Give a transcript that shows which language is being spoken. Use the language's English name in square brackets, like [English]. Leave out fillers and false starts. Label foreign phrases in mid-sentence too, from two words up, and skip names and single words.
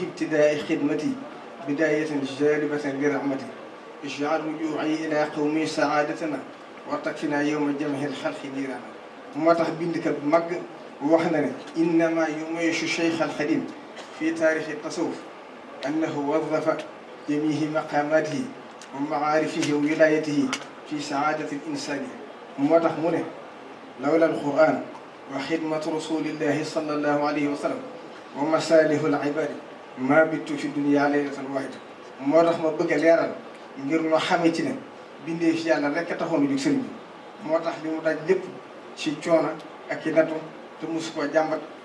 [Arabic] ابتدائي خدمتي بدايةً جالبةً لرحمةٍ اجعل رجوعي إلى قومي سعادتنا وتكفينا يوم جمع الخلق نيرانا [Wolof] moo tax bindkat bu mag wax na ne [Arabic] إنما يميز الشيخ الخديم في تاريخ التصوف أنه وظف جميع مقاماته ومعارفه وولايته في سعادة الإنسان [Wolof] moo tax mu ne [Arabic] لولا القرآن وخدمة رسول الله صلى الله عليه وسلم ومصالح العباد ما بتّ في الدنيا ليلة واحدة [Wolof] moo tax ma bëgg a leeral ngir noo xamee ci ne bindee fi yàlla rekk a taxoon jóg sëriñ bi moo tax li mu daj lépp ci coono ak i nattu te mosu koo jàmbat